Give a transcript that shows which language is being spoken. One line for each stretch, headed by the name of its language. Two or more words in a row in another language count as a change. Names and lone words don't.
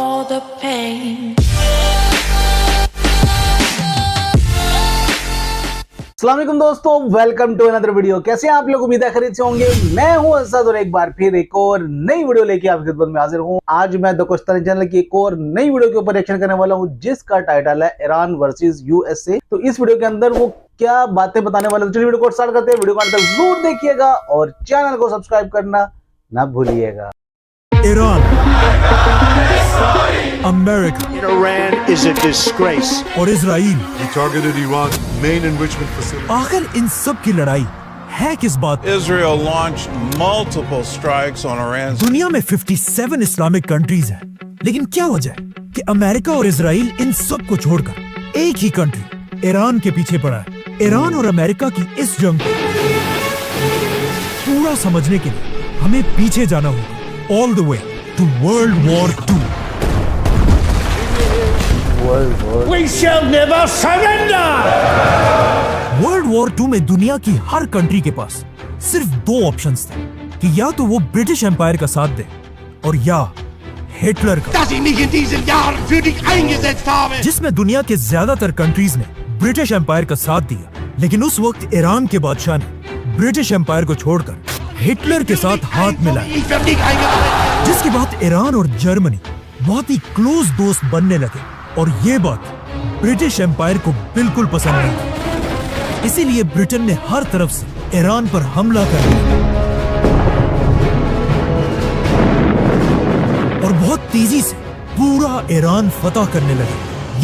English: the pain.
Arabic: السلام عليكم
Hindi: दोस्तों,
English: welcome to another video.
Hindi: कैसे हैं आप लोग? उम्मीद है खैरियत से होंगे। मैं हूं असद और एक बार फिर एक और नई वीडियो लेके आपकी खिदमत में हाजिर हूं। आज मैं दकोस्तानी चैनल की एक और नई वीडियो के ऊपर रिएक्शन करने वाला हूं, जिसका टाइटल है ईरान वर्सेस यूएसए। तो इस वीडियो के अंदर वो क्या बातें बताने वाले हैं, तो चलिए वीडियो को स्टार्ट करते हैं। वीडियो को अंत तक जरूर देखिएगा और चैनल को सब्सक्राइब करना ना भूलिएगा।
English: Iran, America, Iran is a disgrace.
Hindi: और इजराइल,
English: He targeted Iran's main enrichment facility.
Hindi: आखिर इन सब की लड़ाई है किस बात पर?
English: Israel launched multiple strikes on Iran.
Hindi: दुनिया में 57
English: Islamic countries
Hindi: हैं, लेकिन क्या वजह है कि अमेरिका और इजराइल इन सब को छोड़कर एक ही कंट्री ईरान के पीछे पड़ा है? ईरान और अमेरिका की इस जंग को पूरा समझने के लिए हमें पीछे जाना होगा,
English: all the way to World War II. We shall never surrender.
Hindi: World War II में दुनिया की हर कंट्री के पास सिर्फ दो ऑप्शंस थे कि या तो वो
English: British Empire
Hindi: का साथ दे और या हिटलर का,
German: Dass ich mich in diesen Jahren für dich eingesetzt habe.
Hindi: जिसमें दुनिया के ज्यादातर कंट्रीज ने
English: British Empire
Hindi: का साथ दिया। लेकिन उस वक्त ईरान के बादशाह ने
English: British Empire
Hindi: को छोड़कर हिटलर के साथ हाथ मिलाया,
German: Ich werde nicht eingeladen.
Hindi: जिसके बाद ईरान और जर्मनी बहुत ही क्लोज दोस्त बनने लगे और ये बात
English: British Empire
Hindi: को बिल्कुल पसंद नहीं आई। इसीलिए ब्रिटेन ने हर तरफ से ईरान पर हमला कर दिया और बहुत तेजी से पूरा ईरान फतह करने लगे।